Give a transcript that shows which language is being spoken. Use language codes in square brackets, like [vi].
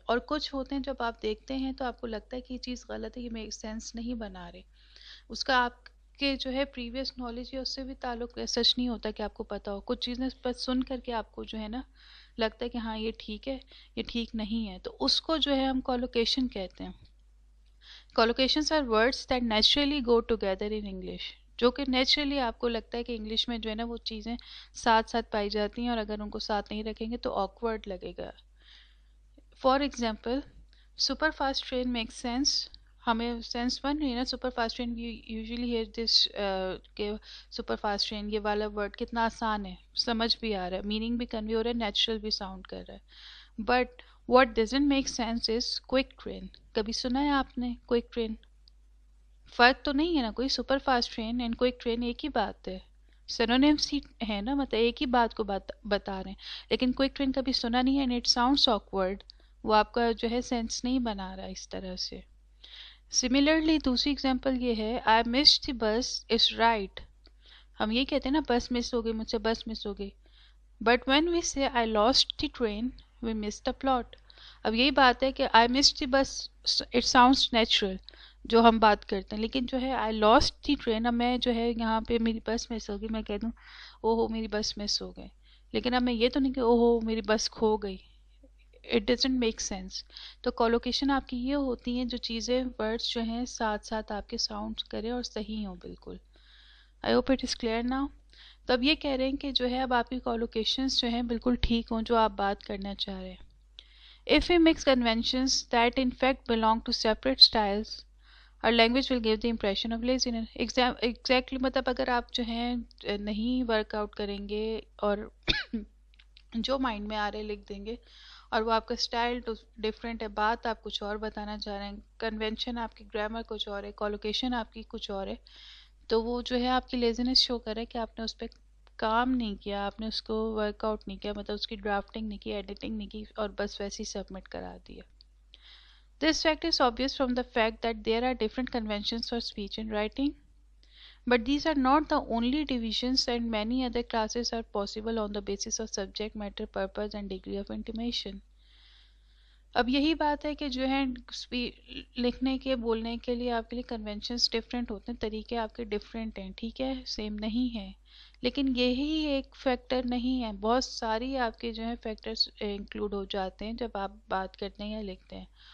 [ur] اور کچھ ہوتے ہیں جب آپ دیکھتے ہیں تو آپ کو لگتا ہے کہ یہ چیز غلط ہے، یہ میک سینس نہیں بنا رہے. اس کا آپ کے جو ہے پریویس نالج یا اس سے بھی تعلق سچ نہیں ہوتا کہ آپ کو پتا ہو. کچھ چیزیں بس سن کر کے آپ کو جو ہے نا لگتا ہے کہ ہاں یہ ٹھیک ہے، یہ ٹھیک نہیں ہے، تو اس کو جو ہے ہم کالوکیشن کہتے ہیں. [en] Collocations are words that naturally go together in English. [ur] جو کہ نیچرلی آپ کو لگتا ہے کہ انگلش میں جو ہے نا وہ چیزیں ساتھ ساتھ پائی جاتی ہیں اور اگر ان کو ساتھ نہیں رکھیں گے تو awkward لگے گا. [en] For example super fast train make sense. [ur] ہمیں سینس بن رہی ہے نا super fast train. [en] usually hear this [ur] کہ سپر فاسٹ ٹرین یہ والا ورڈ کتنا آسان ہے، سمجھ بھی آ رہا ہے، میننگ بھی کنوے ہو رہا ہے، نیچرل بھی ساؤنڈ کر رہا ہے. [en] But what doesn't make sense is quick train. [ur] کبھی سنا ہے آپ نے کوئک ٹرین؟ فرق تو نہیں ہے نا کوئی. Super fast train and quick train ایک ہی بات ہے، سینونیمس ہی ہے نا، مطلب ایک ہی بات کو بتا رہے ہیں. لیکن کوئک ٹرین کبھی سنا نہیں ہے [en] And it sounds awkward. [ur] وہ آپ کا جو ہے سینس نہیں بنا رہا اس طرح سے. [en] Similarly دوسری example یہ ہے I missed the bus is right. [ur] ہم یہ کہتے ہیں نا بس مس ہو گئی مجھ سے، بس مس ہو گئی. [en] But when we say I lost the train we miss the plot. [ur] اب یہی بات ہے کہ [en] I missed the bus it sounds natural [ur] جو ہم بات کرتے ہیں، لیکن جو ہے [en] I lost the train, [ur] اب میں جو ہے یہاں پہ میری بس مس ہوگی میں کہہ دوں او ہو میری بس مس ہو گئی، لیکن اب میں یہ تو نہیں کہ او ہو میری بس کھو گئی. [en] It doesn't make sense. [ur] تو کالوکیشن آپ کی یہ ہوتی ہیں جو چیزیں ورڈس جو ہیں ساتھ ساتھ آپ کے ساؤنڈ کریں اور صحیح ہوں بالکل. [en] I hope it is clear now. [ur] تو اب یہ کہہ رہے ہیں کہ جو ہے اب آپ کی کالوکیشنز جو ہیں بالکل ٹھیک ہوں جو آپ بات کرنا چاہ رہے ہیں. [en] If we mix conventions that in fact belong to separate styles, our language will give the impression of laziness. [ur] Exactly مطلب اگر آپ جو ہیں نہیں ورک آؤٹ کریں گے اور جو مائنڈ میں آ رہے لکھ دیں گے اور وہ آپ کا اسٹائل ڈفرینٹ ہے، بات آپ کچھ اور بتانا چاہ رہے ہیں، کنونشن آپ کی گرامر کچھ اور ہے، کالوکیشن آپ کی کچھ اور ہے، تو وہ جو ہے آپ کی لیزینس شو کرے کہ آپ نے اس پہ کام نہیں کیا، آپ نے اس کو ورک آؤٹ نہیں کیا، مطلب اس کی ڈرافٹنگ نہیں کی، ایڈیٹنگ نہیں کی اور بس ویسے ہی سبمٹ کرا دیا. [en] This fact is obvious from the fact that there are different conventions for speech and writing. But these are not the only divisions, and many other classes are possible on the basis of subject matter, purpose and degree of intimation. [ur] اب یہی بات ہے کہ جو ہے لکھنے کے بولنے کے لیے آپ کے لیے کنونشنز ڈفرینٹ ہوتے ہیں، طریقے آپ کے ڈفرینٹ ہیں، ٹھیک ہے، سیم نہیں ہے، لیکن یہی ایک فیکٹر نہیں ہے، بہت ساری آپ کے جو ہے فیکٹرز انکلوڈ ہو جاتے ہیں جب آپ بات کرتے ہیں یا لکھتے ہیں.